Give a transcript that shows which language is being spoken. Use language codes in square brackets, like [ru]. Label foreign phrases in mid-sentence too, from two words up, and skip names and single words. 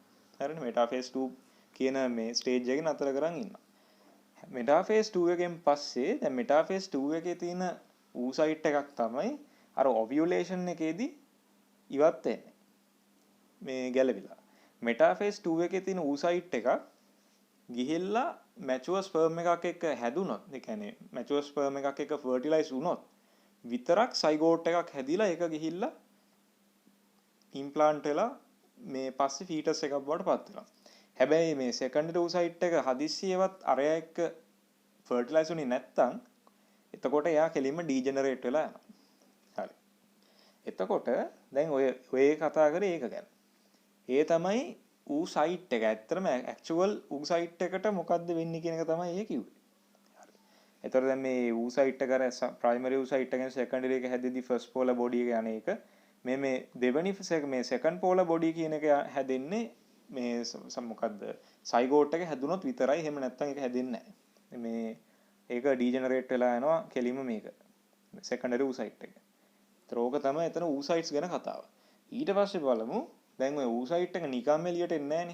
[si] හරිනේ metaphase 2 කියන මේ ස්ටේජ් එකේ නතර කරන් ඉන්නවා. metaphase 2 එකෙන් පස්සේ දැන් metaphase 2 එකේ තියෙන oocyte එකක් තමයි අර ovulation එකේදී ඉවත් වෙන්නේ. මේ ගැලවිලා. metaphase 2 එකේ තියෙන oocyte එකක් ගිහිල්ලා [en] mature sperm [si] එකක් එක්ක හැදුනොත්, ඒ කියන්නේ [en] mature sperm [si] එකක් එක්ක fertilize වුණොත් විතරක් zygote එකක් හැදිලා ඒක ගිහිල්ලා implant වෙලා මේ පස්සේ fetus එකක් බවට පත් වෙනවා. හැබැයි මේ [en] secondary oocyte [si] එක හදිස්සියවත් අරයා එක්ක fertilize වුණේ නැත්තම් එතකොට එයා කෙලින්ම degenerate වෙලා යනවා. හරි. එතකොට දැන් ඔය කතා කරේ ඒක ගැන. ඒ තමයි oocyte එක. ඇත්තටම [en] actual oocyte [si] එකට මොකද්ද වෙන්නේ කියන එක තමයි ඒ කිව්වේ. හරි. එතකොට දැන් මේ oocyte එක අර [en] primary oocyte [si] එකෙන් secondary එක හැදෙද්දි [en] first polar body [si] එක යන එක මේ දෙවෙනි මේ [en] second polar body [si] කියන එක හැදෙන්නේ මේ මොකද්ද zygote එක හැදුනොත් විතරයි. එහෙම නැත්නම් ඒක හැදෙන්නේ නැහැ. මේ ඒක degenerate වෙලා යනවා කෙලින්ම මේක. [en] secondary oocyte [si] එක. ඒතර ඕක තමයි එතන oocytes ගැන කතාව. ඊට පස්සේ බලමු දැන් ඔය oocyte එක නිකම්ම එළියට එන්නේ නැහනේ.